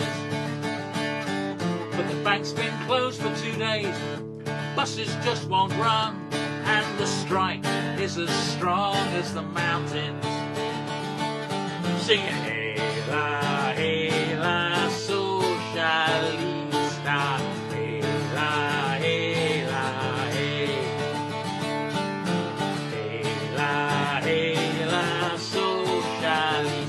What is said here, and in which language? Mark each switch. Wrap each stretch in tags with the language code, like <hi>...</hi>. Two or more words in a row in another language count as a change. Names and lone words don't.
<en>But the bank's been closed for 2 days. Buses just won't run, and the strike is as strong as the mountains. Singing, hela, hela, socialista. Hela, hela, hey. Hela, socialist.</en>